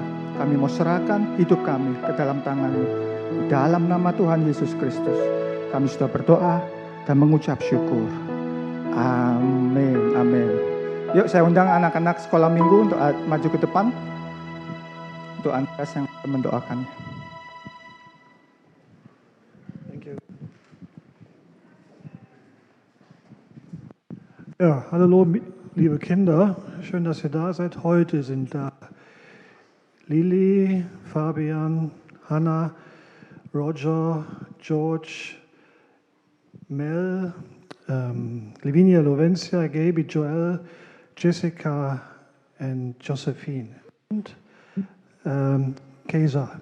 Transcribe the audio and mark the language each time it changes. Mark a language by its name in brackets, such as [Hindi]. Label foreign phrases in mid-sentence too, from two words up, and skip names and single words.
[Indonesian] Kami mau serahkan hidup kami ke dalam tangan-Mu. Dalam nama Tuhan Yesus Kristus, kami sudah berdoa dan mengucap syukur. Amin, amin. Yuk saya undang anak-anak sekolah minggu untuk maju ke depan, untuk Andreas yang mendoakannya. [German] Ja, hallo liebe Kinder, schön, dass ihr da seid. Heute sind da Lili, Fabian, Hannah, Roger, George, Mel, Lavinia, Lovencia, Gaby, Joel, Jessica and Josephine und Kesa.